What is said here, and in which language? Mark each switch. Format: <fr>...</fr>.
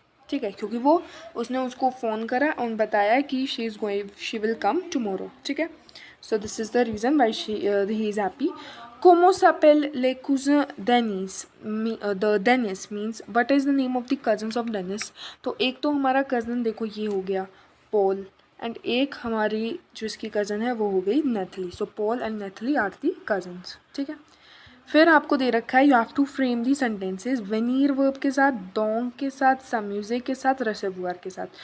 <hi>ठीक है, क्योंकि वो उसने उसको फ़ोन करा और बताया कि</hi> <en>She will come tomorrow.</en> <hi>ठीक है,</hi> <en>So this is the reason why he is happy.</en> <fr>Comment s'appellent les cousins Dennis?</fr> <en>The Dennis means what is the name of the cousins of Dennis?</en> <hi>तो एक तो हमारा कज़न देखो ये हो गया पॉल एंड एक हमारी जो इसकी कज़न है वो हो गई नेथली.</hi> <en>So Paul and Natalie are the cousins.</en> <hi>ठीक है, फिर आपको दे रखा है</hi> <en>you have to frame the sentences</en> <hi>वेनीर verb के साथ, डोंग के साथ, सम्यूजे के साथ, रेसेवुआर के साथ.</hi>